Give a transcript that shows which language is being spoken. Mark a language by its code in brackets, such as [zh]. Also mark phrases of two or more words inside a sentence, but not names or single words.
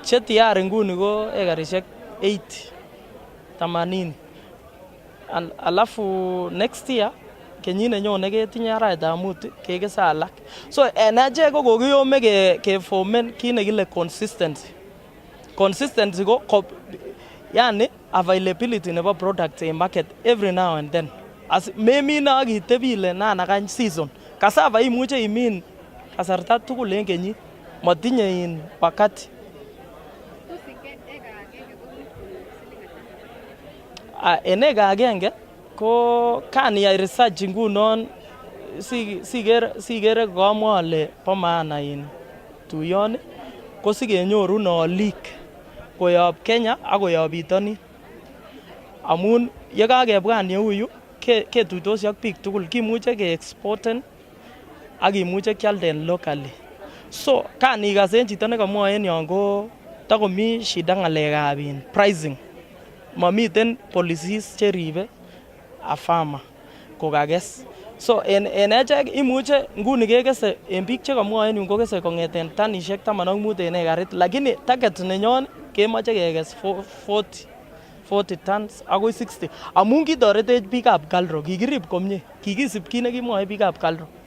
[kln] che tayari nguni ko ekarishek 80. Alafu next year kenyit nenyone ketinye arawetab mut kekese alak. So en achek ko kokiyome ke formen kit nekile consistency ko yani availability nebo [en] product in market every now and then. [kln] As memine ak itebile nanakany season. Cassava imuche imin kasarta tugul en kenyit. Matinye in wakati. En eka agenge ko kan iyai research ngunon sigere komwa ale bo maana in tuyoni ko sigenyoru olik koyob Kenya ak koyob bitonin. Amun ye kakebwan yeu yu ketuitosi ak biik tugul, kimuche ke-exporten ak kimuche kialden locally. So kan ikas en chito nekamwoe en yon ko takomi shida ng'alekab pricing. Mamiten policies cheribe [en] a farmer [kln] kokakes. So en echek imuche nguni kekese en biik chekamwoe en yun kokese kong'eten tanishek 15 en ekarit, lakini target nenyon kemoche kekes 40 tons akoi 60 amun kitoretech biikab Kalro, kikirib komie, kikisib kit nekimwoe biikab Kalro.